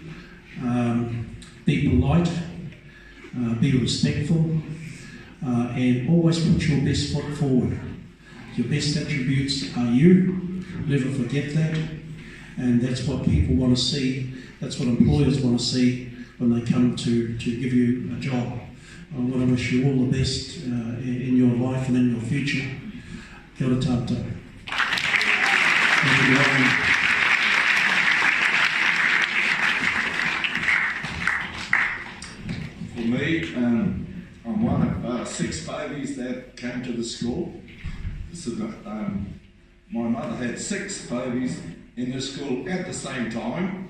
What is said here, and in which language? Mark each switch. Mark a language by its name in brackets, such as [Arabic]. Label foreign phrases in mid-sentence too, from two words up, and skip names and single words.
[English] Be polite, be respectful, and always put your best foot forward. Your best attributes are you. Never forget that. And that's what people want to see. That's what employers want to see when they come to give you a job. I want to wish you all the best in your life and in your future. [Māori] Kia ora tātou. [English] Thank you. For me, I'm one of 6 babies that came to the school. This is, my mother had 6 babies in the school at the same time.